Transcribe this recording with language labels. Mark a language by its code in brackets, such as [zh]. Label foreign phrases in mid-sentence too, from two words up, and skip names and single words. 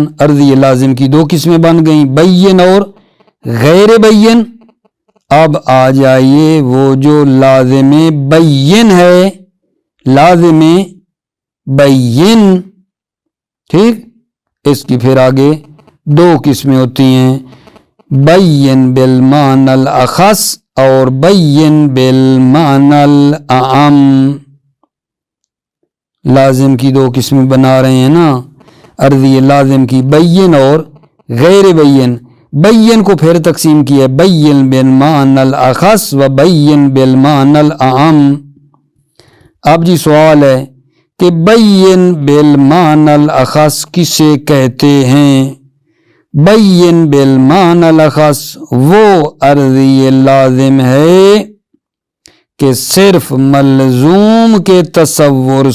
[ur] عرضی لازم کی دو قسمیں بن گئیں، بین اور غیر بین۔ اب آ جائیے وہ جو لازم بین ہے، لازم بین، ٹھیک، اس کی پھر آگے دو قسمیں ہوتی ہیں، [ar] بین بالمعنی الاخص اور بین بالمعنی الاعم۔ [ur] لازم کی دو قسمیں بنا رہے ہیں نا، عرضی لازم کی بین اور غیر بین۔ بین کو پھر تقسیم کیا ہے [ar] بین بالمعنی الاخص و بین بالمعنی الاعم۔ [ur] اب جی سوال ہے کہ [ar] بین بالمعنی الاخص [ur] کسے کہتے ہیں؟ [ar] بین بالمعنی الاخص [ur] وہ عرضی لازم ہے کہ صرف ملزوم کے تصور